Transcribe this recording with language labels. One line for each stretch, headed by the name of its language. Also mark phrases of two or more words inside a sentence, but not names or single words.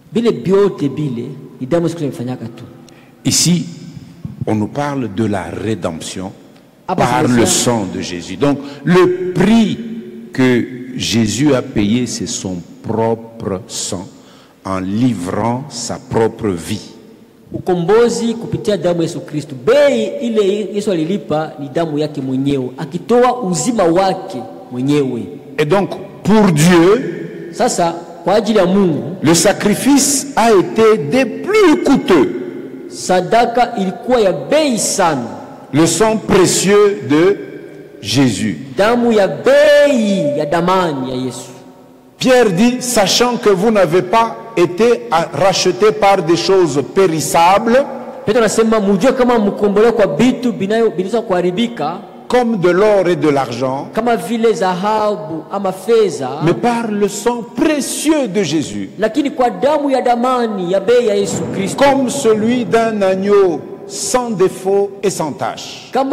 French: Ici, on nous parle de la rédemption par le sang de Jésus. Donc, le prix que Jésus a payé, c'est son propre sang, en livrant sa propre vie.
Swahili: Ukombozi kupitia damu Yesu Kristo. Bei ile Yesu alilipa ni damu yake mwenyewe, akitoa uzima wake mwenyewe.
French: Et donc, pour Dieu,
Swahili: sasa kwa ajili ya Mungu,
French: le sacrifice a été des plus coûteux.
Swahili: Sadaka ilikuwa ya bei sana.
French: Le sang précieux de Jésus.
Swahili: Damu ya bei ya damani ya Yesu.
French: Pierre dit, sachant que vous n'avez pas été rachetés par des choses périssables, comme de l'or et de l'argent, mais par le sang précieux de Jésus, comme celui d'un agneau sans défaut et sans tache.